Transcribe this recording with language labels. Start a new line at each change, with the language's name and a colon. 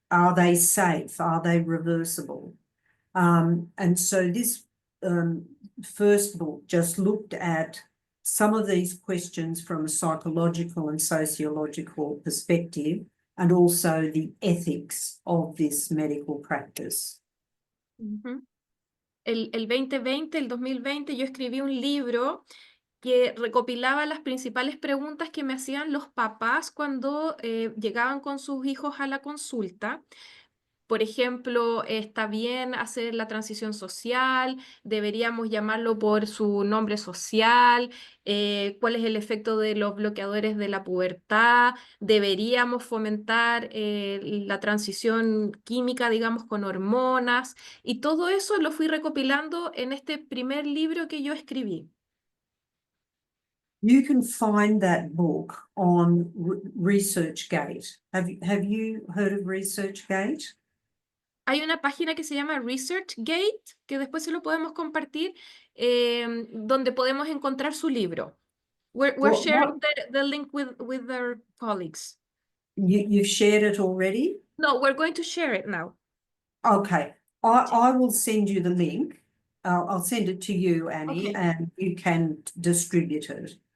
English: Are they safe? Are they reversible? And so this first book just looked at some of these questions from a psychological and sociological perspective, and also the ethics of this medical practice. Ujú.
Spanish: El 2020, el 2020, yo escribí un libro que recopilaba las principales preguntas que me hacían los papás cuando llegaban con sus hijos a la consulta. Por ejemplo, ¿está bien hacer la transición social? ¿Deberíamos llamarlo por su nombre social? ¿Cuál es el efecto de los bloqueadores de la pubertad? ¿Deberíamos fomentar la transición química, digamos, con hormonas? Y todo eso lo fui recopilando en este primer libro que yo escribí.
English: You can find that book on ResearchGate. Have you heard of ResearchGate?
Spanish: Hay una página que se llama ResearchGate, que después se lo podemos compartir, donde podemos encontrar su libro.
English: We're sharing the link with our colleagues. You've shared it already? No, we're going to share it now. Okay. I will send you the link. I'll send it to you, Annie, Okay. and you can distribute it.